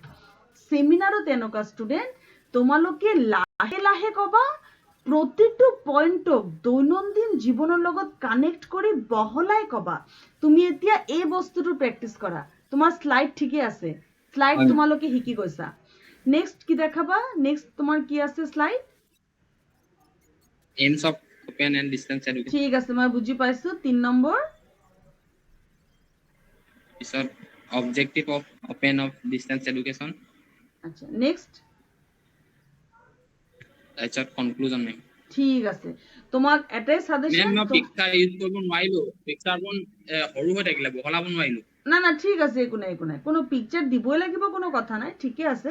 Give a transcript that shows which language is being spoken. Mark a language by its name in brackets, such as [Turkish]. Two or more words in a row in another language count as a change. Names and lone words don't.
[Assamese] সেমিনাৰত এনেকুৱা ষ্টুডেণ্ট, তোমালোকে লাহে লাহে ক'বা, প্ৰতিটো পইণ্টক দৈনন্দিন জীৱনৰ লগত কানেক্ট কৰি বহলাই ক'বা। তুমি এতিয়া এই বস্তুটো প্ৰেক্টিচ কৰা। তোমাৰ স্লাইড ঠিকে আছে, স্লাইড তোমালোকে শিকি গৈছা। নেক্সট কি দেখাবা? নেক্সট তোমাৰ কি আছে শ্লাইড? [English] aims of open and distance education. [Assamese] ঠিক আছে, মই বুজি পাইছো। 3 নম্বৰ। [English] পিছত objective of open of distance education. [Assamese] আচ্ছা, নেক্সট। তাৰপিছত conclusion মেম। ঠিক আছে, তোমাক এটাই সাজেশন। মেম মই [English] picture use [Assamese] কৰিব নোৱাৰিলো, পিকচাৰখন সৰু হৈ থাকিলে বহলাব নোৱাৰিলো। না ঠিক আছে, একো নাই কোনো পিকচাৰ দিবই লাগিব, কোনো কথা নাই, ঠিকে আছে।